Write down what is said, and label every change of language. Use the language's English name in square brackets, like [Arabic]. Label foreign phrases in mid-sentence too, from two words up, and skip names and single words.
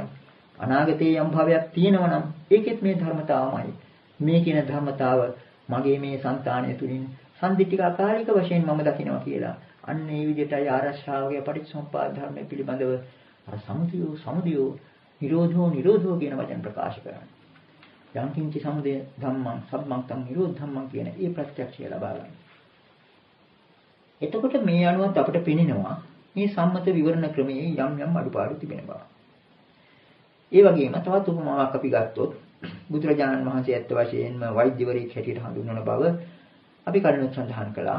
[Sinhala] අනාගතයේ යම් භාවයක් තියෙනවා නම් ඒකෙත් මේ ධර්මතාවමයි. මේ කියන ධර්මතාව මගේ මේ సంతානය තුලින් [Pali] සම්දිට්ඨික අකාලික [Sinhala] වශයෙන් මම දකිනවා කියලා. අන්න ඒ විදිහටයි ආරක්ෂාවගේ පටිච්චසමුප්පාද ධර්මයේ පිළිබඳව අර [Pali] සමුදයෝ නිරෝධෝ [Sinhala] කියන වචන ප්‍රකාශ කරන්නේ. [Pali] යම් කිංචි සමුදය ධම්මං සම්මං තං නිරෝධ ධම්මං [Sinhala] කියන ඒ ප්‍රත්‍යක්ෂය ලබා ගන්න. එතකොට මේ අනුවත් අපිට පෙනෙනවා මේ සම්මත විවරණ ක්‍රමයේ යම් අඩුපාඩු තිබෙන බව. ඒ වගේම තවත් උපමාවක් අපි ගත්තොත් බුදුරජාණන් වහන්සේ ඇත්ත වශයෙන්ම වෛද්‍යවරයෙක් හැටියට හඳුන්වන බව අපි කලින් සඳහන් කළා.